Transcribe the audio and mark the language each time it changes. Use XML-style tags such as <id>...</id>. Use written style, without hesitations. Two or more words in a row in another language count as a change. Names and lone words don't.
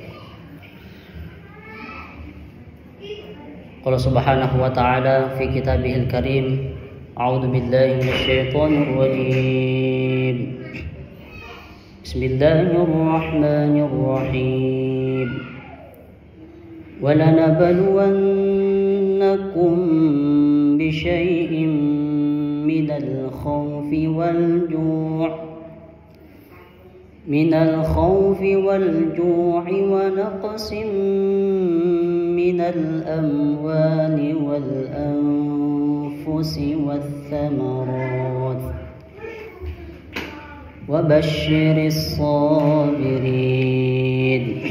<ar>قال سبحانه وتعالى في كتابه الكريم، أعوذ بالله من الشيطان الرجيم. Bismillahirrahmanirrahim. ولنبلونكم بشيء من الخوف والجوع ونقص من الأموال والأنفس والثمرات وبشر الصابرين</ar>